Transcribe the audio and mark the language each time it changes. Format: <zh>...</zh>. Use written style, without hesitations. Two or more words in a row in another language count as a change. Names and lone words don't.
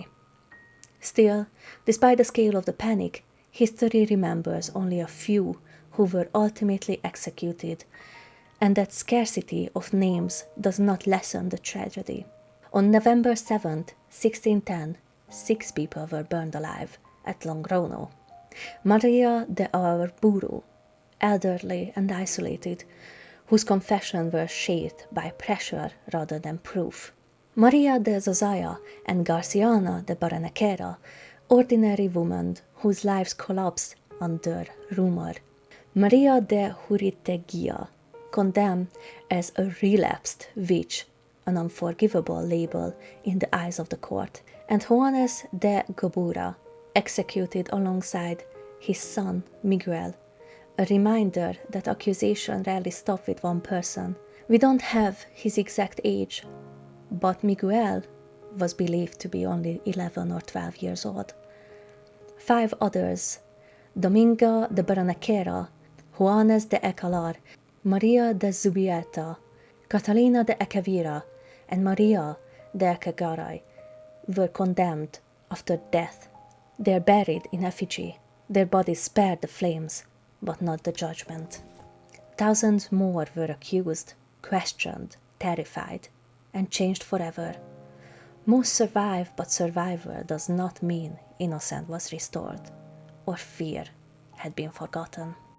<en>Still, despite the scale of the panic, history remembers only a few who were ultimately executed, and that scarcity of names does not lessen the tragedy. On November 7, 1610, 6 people were burned alive at Logrono. Maria de Arburu, elderly and isolated, whose confessions were shaped by pressure rather than proof. Maria de Zozaya and Garciana de Barranquera, ordinary women whose lives collapsed under rumor. Maria de Juritegui, condemned as a relapsed witch, an unforgivable label in the eyes of the court, and Juanes de Gobura, executed alongside his son Miguel, a reminder that accusation rarely stop with one person. We don't have his exact age, but Miguel was believed to be only 11 or 12 years old. 5 others, Dominga de Barranquera, Juanes de Akelarres, Maria de Zubieta, Catalina de Echevira, and Maria de Akegaray, were condemned after death. They are buried in effigy. Their bodies spared the flames, but not the judgment. Thousands more were accused, questioned, terrified, and changed forever. Most survive, but survival does not mean innocence was restored, or fear had been forgotten.</en>